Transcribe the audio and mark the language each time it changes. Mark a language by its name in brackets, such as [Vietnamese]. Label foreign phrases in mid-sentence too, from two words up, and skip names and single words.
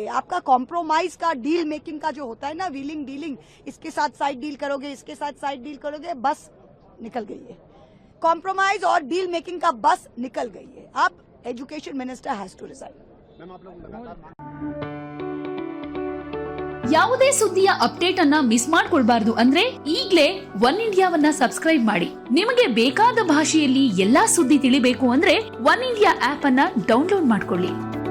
[Hindi] आपका कॉम्प्रोमाइज का, [English] डील मेकिंग [Hindi] का जो होता है ना, [English] wheeling dealing, [Hindi] इसके साथ [English] side deal [Hindi] करोगे, इसके साथ [English] side deal [Hindi] करोगे, बस निकल गई है। कॉम्प्रोमाइज और [English] deal making [Hindi] का बस निकल गई है। [English] अब education minister has to resign. [Kannada] ಯಾವುದೇ ಸುದ್ದಿಯ ಅಪ್ಡೇಟ್ ಅನ್ನ ಮಿಸ್ ಮಾಡ್ಕೊಳ್ಬಾರ್ದು ಅಂದ್ರೆ ಈಗಲೇ ಒನ್ ಇಂಡಿಯಾವನ್ನ ಸಬ್ಸ್ಕ್ರೈಬ್ ಮಾಡಿ. ನಿಮಗೆ ಬೇಕಾದ ಭಾಷೆಯಲ್ಲಿ ಎಲ್ಲಾ ಸುದ್ದಿ ತಿಳಿಬೇಕು ಅಂದ್ರೆ ಒನ್ ಇಂಡಿಯಾ ಆಪ್ ಅನ್ನ ಡೌನ್ಲೋಡ್ ಮಾಡ್ಕೊಳ್ಳಿ.